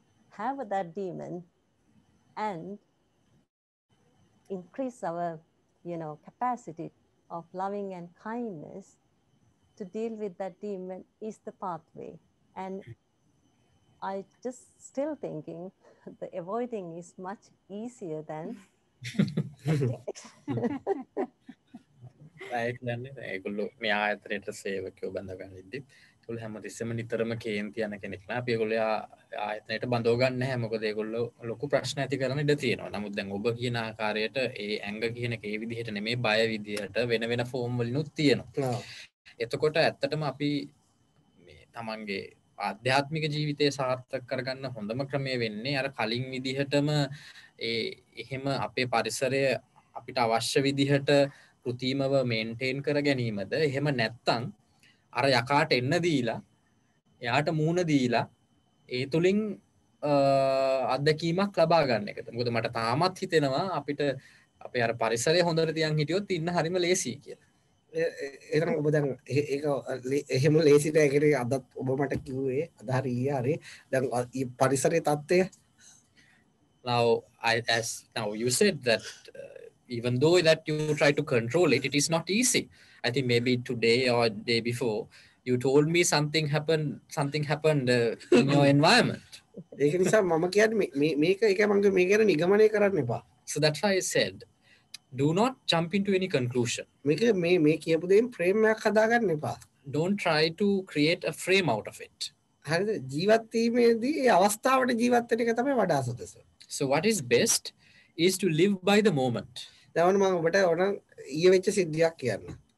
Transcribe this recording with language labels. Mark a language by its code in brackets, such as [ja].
[en] have that demon and increase our, capacity of loving and kindness to deal with that demon is the pathway. And I just still thinking the avoiding is much easier than [si] ඒගොල්ලෝ මේ ආයතනයට සේවකයෝ බඳගනිද්දි ඒගොල්ලෝ හැමතිස්සෙම නිතරම කේන්ති යන කෙනෙක් නා අපි ඒගොල්ලෝ ආයතනයට බඳව ගන්න නැහැ මොකද ඒගොල්ලෝ ලොකු ප්‍රශ්න ඇති කරන ඉඩ තියෙනවා. නමුත් දැන් ඔබ කියන ආකාරයට ඒ ඇඟ කියන එක ඒ විදිහට නෙමෙයි බය විදිහට වෙන වෙන ෆෝම් වලිනුත් තියෙනවා. එතකොට ඇත්තටම අපි මේ තමන්ගේ ආධ්‍යාත්මික ජීවිතය සාර්ථක කරගන්න හොඳම ක්‍රමය වෙන්නේ අර කලින් විදිහටම එහෙම අපේ පරිසරය අපිට අවශ්‍ය විදිහට කෘතිමව මේන්ටේන් කර ගැනීමද එහෙම නැත්තම් අර යකාට එන්න දීලා එයාට මූණ දීලා ඒ තුලින් අත්දැකීමක් ලබා ගන්න එකද. මොකද මට තාමත් හිතෙනවා අපිට අපේ අර පරිසරය හොඳට තියන් හිටියොත් ඉන්න හරිම ලේසි කියලා. එතන ඔබ දැන් ඒක එහෙම ලේසිට ඒකේ අදත් ඔබ මට කිව්වේ අද හරි ඊයේ හරි දැන් පරිසරයේ තත්ත්වය [en] now you said that even though that you try to control it, it is not easy. I think maybe today or day before you told me something happened in your environment. [si] ඒක නිසා මම කියන්නේ මේක ඒක මම මේ ගැන නිගමනය කරන්න එපා. [en] So that's why I said do not jump into any conclusion. [si] මේක මේ කියපු දෙයින් ෆ්‍රේම් එකක් හදාගන්න එපා. [en] Don't try to create a frame out of it. [si] හරිද? ජීවත් වීමේදී ඒ අවස්ථාවට ජීවත් වෙන එක තමයි වඩා සුදුස. [en] So what is best is to live by the moment. [si] දැන් මම ඔබට ඕන ඊයේ වෙච්ච සිද්ධියක් කියන්න.